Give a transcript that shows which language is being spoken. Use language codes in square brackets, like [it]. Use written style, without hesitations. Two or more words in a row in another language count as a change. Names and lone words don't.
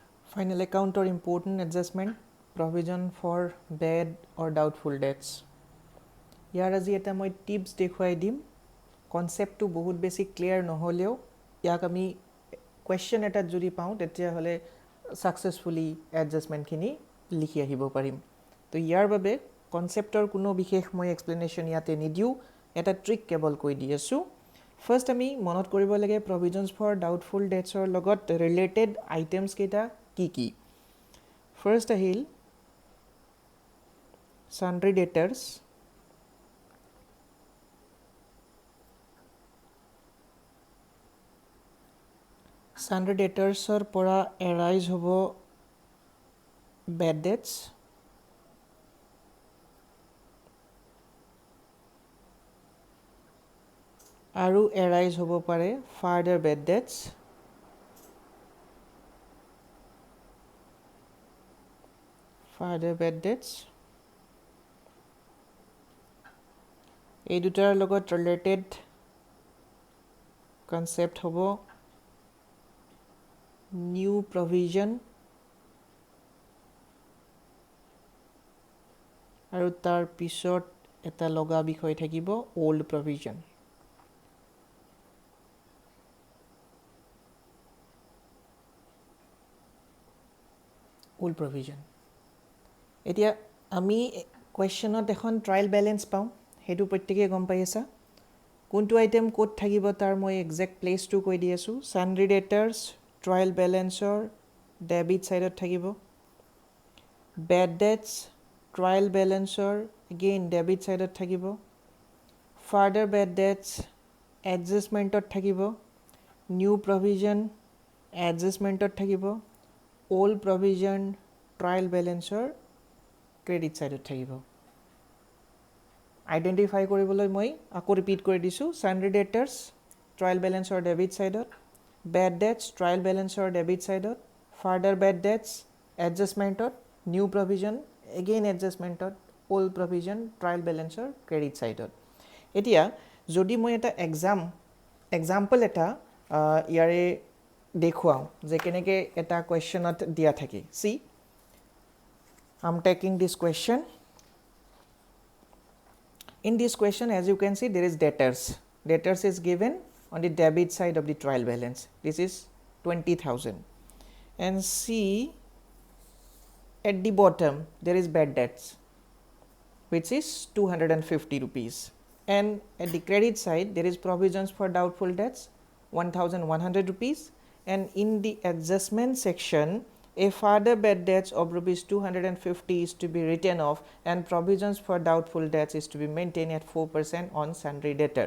[en] Final account or important adjustment, provision for bad or doubtful debts. [as] ইয়াৰ আজি এটা মই টিপছ দেখুৱাই দিম কনসেপ্টটো বহুত বেছি ক্লিয়াৰ নহলেও ইয়াক আমি কোৱেশ্চন এটা যদি পাওঁ তেতিয়াহলে [en] successfully adjustment [as] লিখি আহিব পাৰিম তো ইয়াৰ বাবে কনসেপ্টৰ কোনো বিশেষ মই এক্সপ্লেনেশ্যন ইয়াতে নিদিও এটা ট্ৰিক কেৱল কৈ দি আছো ফাৰ্স্ট আমি মনত কৰিব লাগে [en] provisions for doubtful debts [as] লগত [en] related items [as] কেইটা কি ফাৰ্স্ট আহিল [en] sundry debtors sundry debtorsৰ [as] পৰা arise হ'ব [en] bad debts [as] আৰু arise হ'ব পাৰে [en] further bad debts [as] এই দুটাৰ লগত ৰিলেটেড কনসেপ্ট হ'ব [en] new provision [as] আৰু তাৰ পিছত এটা লগা বিষয় থাকিব [en] old provision [as] এতিয়া আমি কোৱেশ্চনত এখন [en] trial balance [as] পাওঁ হেতু প্ৰত্যেককে গম পাই আছা কোনটো আইটেম কোড থাকিব তাৰ মই [en] exact place [as] কৈ দি আছো [en] sundry debtors trial balance debit side [as] থাকিব [en] bad debts trial balance again debit side [as] থাকিব [en] further bad debts [as] এডজাষ্টমেন্টত থাকিব [en] new provision [as] এডজাষ্টমেন্টত থাকিব [en] old provision trial balanceৰ credit side [as] থাকিব আইডেন্টিফাই কৰিবলৈ মই আকৌ ৰিপিট কৰি দিছো [en] sundry debtors trial balanceৰ debit side bad debts trial balanceৰ debit side further bad debts adjustmentত new provision again adjustmentত old provision trial balanceৰ credit side [as] এতিয়া যদি মই এটা এক্সাম্পল এটা ইয়াৰে দেখুৱাও যে কেনেকৈ এটা কোৱেশ্চনত দিয়া থাকে [en] see I'm taking this question in this question as you can see there is debtors is given on the debit side of the trial balance this is 20,000 and see at the bottom there is bad debts which is 250 rupees and at the credit side there is provisions for doubtful debts 1,100 rupees and in the adjustment section a further bad debts of rupees 250 is to be written off and provisions for doubtful debts is to be maintained at 4% on sundry debtor.